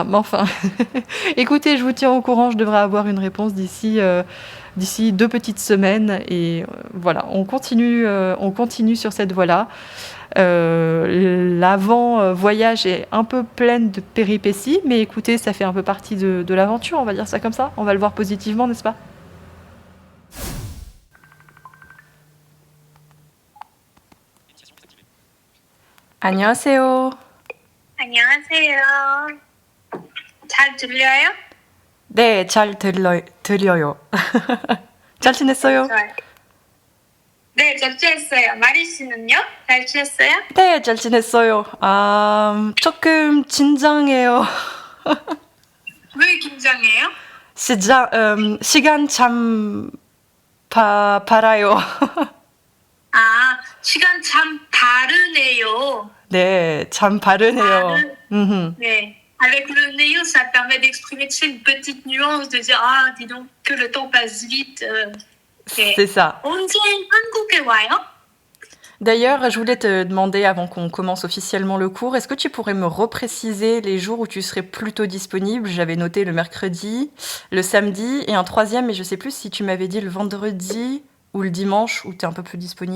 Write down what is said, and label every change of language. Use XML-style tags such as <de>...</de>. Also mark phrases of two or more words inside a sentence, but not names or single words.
<fr>Mais enfin, écoutez, je vous tiens au courant, je devrais avoir une réponse d'ici 2 petites semaines. Et voilà, on continue sur cette voie-là. L'avant-voyage est un peu pleine de péripéties, mais écoutez, ça fait un peu partie de l'aventure, on va dire ça comme ça. On va le voir positivement, n'est-ce pas?</fr> <ko>안녕하세요. 안녕하세요. 잘 들려요? 네, 잘 들려요. 잘 지냈어요? 좋아요. 네, 잘 지냈어요. 마리 씨는요? 잘 지냈어요? 네, 잘 지냈어요. 조금 긴장해요. 왜 긴장해요? 시간 참 빨라요. 아, 시간 참 다르네요. 네, 참 빠르네요. 네.</ko> <fr>Avec le néo, ça permet d'exprimer, tu sais, une petite nuance, de dire, ah, dis donc, que le temps passe vite. Okay. C'est ça.</fr> <ko>언제 한국에 와요?</ko> <fr>D'ailleurs, je voulais te demander, avant qu'on commence officiellement le cours, est-ce que tu pourrais me repréciser les jours où tu serais plutôt disponible? J'avais noté le mercredi, le samedi et un troisième, mais je sais plus si tu m'avais dit le vendredi ou le dimanche où tu es un peu plus disponible.</fr>